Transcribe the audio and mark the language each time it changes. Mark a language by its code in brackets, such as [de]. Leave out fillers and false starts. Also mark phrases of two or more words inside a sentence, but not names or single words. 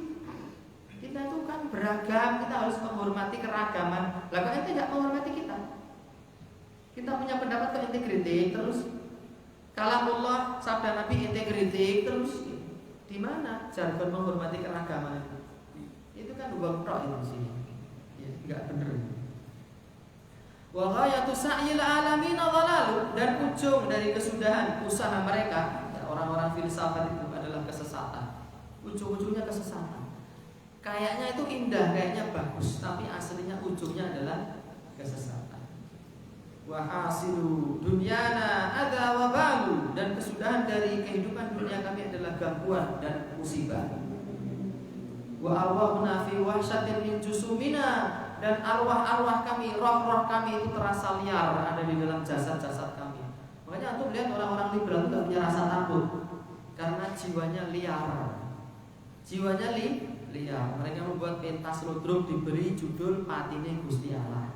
[id] Kita itu kan beragam, kita harus menghormati keragaman. Lah kok ente nggak menghormati kita? Kita punya pendapat kok ente kritik terus. Kalamullah sabda Nabi ente kritik terus. Di mana jargon menghormati keragaman itu? Itu kan uang tok itu sini. Ya, enggak benar. [ar] وغاية سعي العالمين ضلال, [id] dan ujung dari kesudahan usaha mereka, ya, orang-orang filsafat itu adalah kesesatan. Ujung-ujungnya kesesatan. Kayaknya itu indah, kayaknya bagus, tapi aslinya ujungnya adalah kesesatan. [ar] وحاصل دنيانا أذى ووبال, [id] dan kesudahan dari kehidupan dunia kami adalah gangguan dan musibah. [ar] وأرواحنا في وحشة من جسومنا, [id] dan arwah-arwah kami, roh-roh kami itu terasa liar ada di dalam jasad-jasad kami. Makanya antum lihat orang-orang liberal itu tidak punya rasa takut karena jiwanya liar. Jiwanya liar. Mereka membuat pentas ludruk diberi judul Patine Gusti Allah.